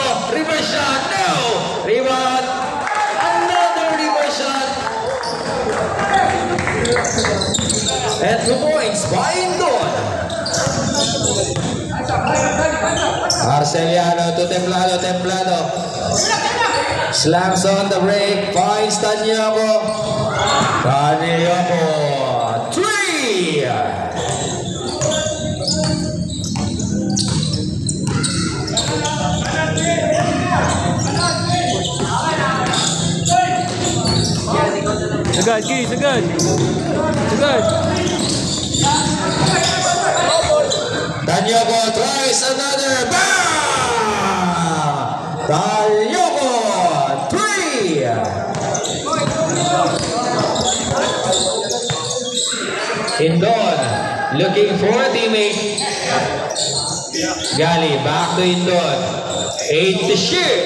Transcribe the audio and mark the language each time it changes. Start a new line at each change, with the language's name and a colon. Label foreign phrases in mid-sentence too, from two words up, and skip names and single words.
English: Reverse shot. No. Rebound. Another reverse shot. And 2 points by Indon. Arceliano to Templado. Slams on the break. Finds Tanyoko. 3.
Filipino: Sagad, Ki, sagad.
English: Tanyoko tries another. Bam! Tanyoko 3. Indon looking for a teammate. Gali back to Indon. 8 to shoot.